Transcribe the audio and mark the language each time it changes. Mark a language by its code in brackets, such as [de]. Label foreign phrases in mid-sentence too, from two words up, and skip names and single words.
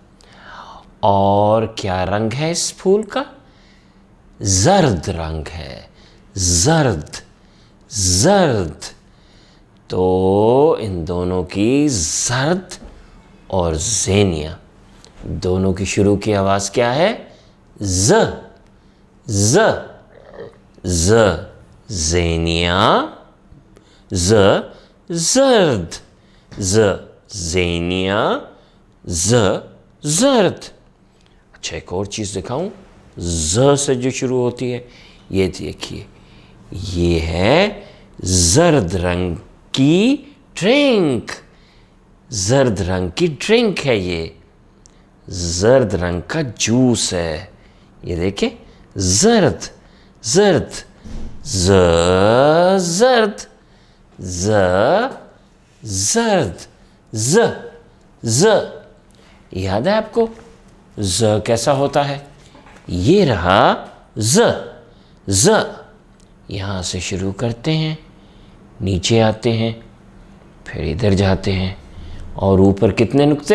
[ur] اور کیا رنگ ہے اس پھول کا? زرد رنگ ہے، زرد، زرد. تو ان دونوں کی، زرد اور زینیا، دونوں کی شروع کی آواز کیا ہے? ز، ز، ز زینیا، ز زرد، ز زینیا، ز زرد. اچھا ایک اور چیز دکھاؤں، ز سے جو شروع ہوتی ہے، یہ دیکھیے، یہ ہے زرد رنگ کی ڈرنک. زرد رنگ کی ڈرنک ہے یہ، زرد رنگ کا جوس ہے. یہ دیکھیے, زرد، زرد، ز زرد، ز زرد، ز ز. یاد ہے آپ کو ز کیسا ہوتا ہے? یہ رہا ز، ز. یہاں سے شروع کرتے ہیں، نیچے آتے ہیں، پھر ادھر جاتے ہیں، اور اوپر کتنے نقطے?